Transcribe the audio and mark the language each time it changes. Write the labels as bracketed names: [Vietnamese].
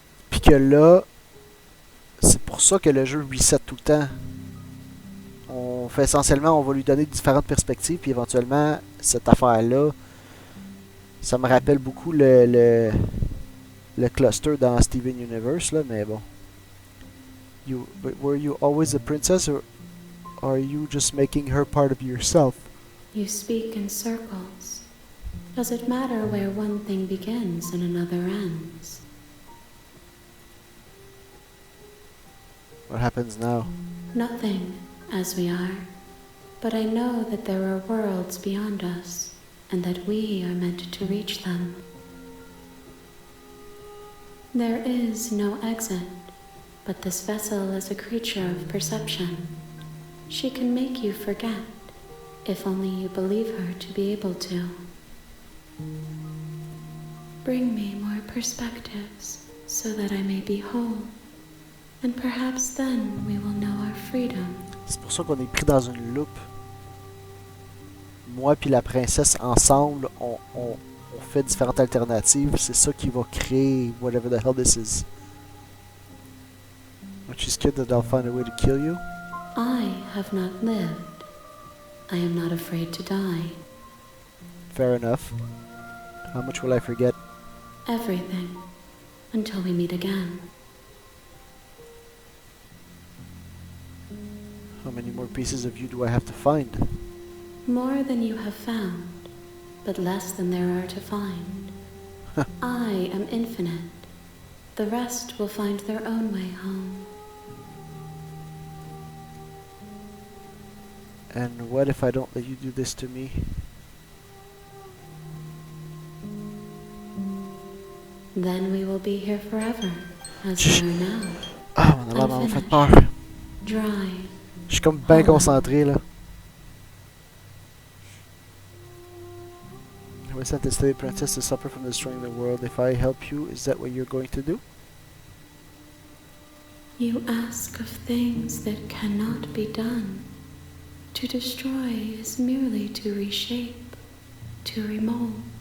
[French] Puis que là, c'est pour ça que le jeu reset tout le temps. On fait essentiellement, on va lui donner différentes perspectives, puis éventuellement, cette affaire-là, ça me rappelle beaucoup le cluster dans Steven Universe, là, mais bon. [English] Were you always a princess, or are you just making her part of yourself? You speak in circles. Does it matter where one thing begins and another ends? What happens now? Nothing, as we are. But I know that there are worlds beyond us, and that we are meant to reach them. There is no exit, but this vessel is a creature of perception. She can make you forget, if only you believe her to be able to. Bring me more perspectives, so that I may be whole. And perhaps then we will know our freedom. [French] C'est pour ça qu'on est pris dans une loupe. Moi puis la princesse ensemble, on fait différentes alternatives. C'est ça qui va créer [English] whatever the hell this is. Aren't you scared that I'll find a way to kill you? I have not lived. I am not afraid to die. Fair enough. How much will I forget? Everything. Until we meet again. How many more pieces of you do I have to find? More than you have found, but less than there are to find. I am infinite. The rest will find their own way home. And what if I don't let you do this to me? Then we will be here forever, as we are now. [French] Ah, mon alarme m'a fait peur. Dry. Je suis comme bien concentré là. [English] I was sent to study princess to suffer from destroying the world. If I help you, is that what you're going to do? You ask of things that cannot be done. To destroy is merely to reshape, to remold.